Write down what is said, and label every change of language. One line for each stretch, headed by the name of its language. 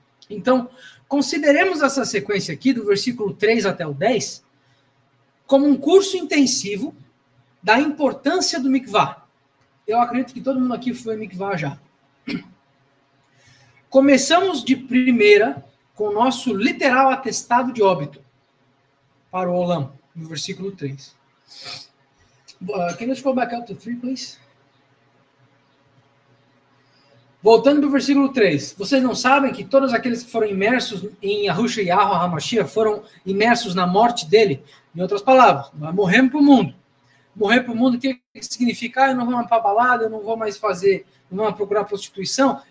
Portuguese: Então, consideremos essa sequência aqui, do versículo 3 até o 10, como um curso intensivo da importância do mikvah. Eu acredito que todo mundo aqui foi mikvah já. Começamos de primeira com o nosso literal atestado de óbito para o Olam, no versículo 3.
English: Can you scroll back up to 3, please?
Portuguese: Voltando para o versículo 3. Vocês não sabem que todos aqueles que foram imersos em Yahusha e Yahweh HaMashiach foram imersos na morte dele? Em outras palavras, nós morremos para o mundo. Morrer para o mundo, o que significa? Eu não vou mais para a balada, eu não vou mais fazer, não vou mais procurar prostituição.